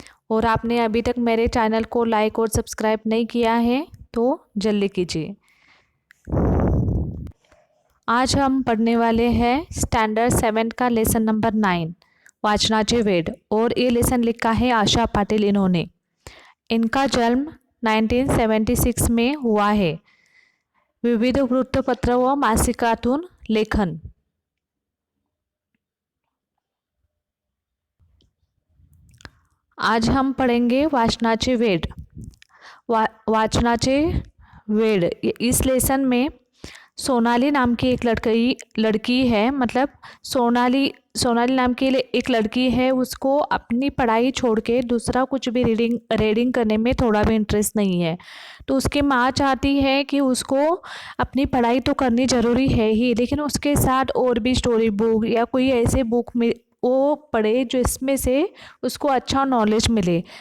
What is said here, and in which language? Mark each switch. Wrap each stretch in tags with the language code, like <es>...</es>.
<hi>और आपने अभी तक मेरे चैनल को लाइक और सब्सक्राइब नहीं किया है तो जल्दी कीजिए। आज हम पढ़ने वाले हैं स्टैंडर्ड 7 का लेसन नंबर 9 वाचनाचे वेड। और ये लेसन लिखा है आशा पाटिल इन्होंने। इनका जन्म 1976 में हुआ है।</hi> <mr>विविध वृत्तपत्र व मासिकातून लेखन।</mr> <hi>आज हम पढ़ेंगे वाचनाचे वेड।</hi> <mr>वाचनाचे वेड।</mr> <hi>इस लेसन में सोनाली नाम की एक लड़की है। मतलब सोनाली नाम की एक लड़की है। उसको अपनी पढ़ाई छोड़ के दूसरा कुछ भी रीडिंग करने में थोड़ा भी इंटरेस्ट नहीं है। तो उसकी माँ चाहती है कि उसको अपनी पढ़ाई तो करनी ज़रूरी है ही, लेकिन उसके साथ और भी स्टोरी बुक या कोई ऐसे बुक में वो पढ़े जिसमें से उसको अच्छा नॉलेज मिले।</hi>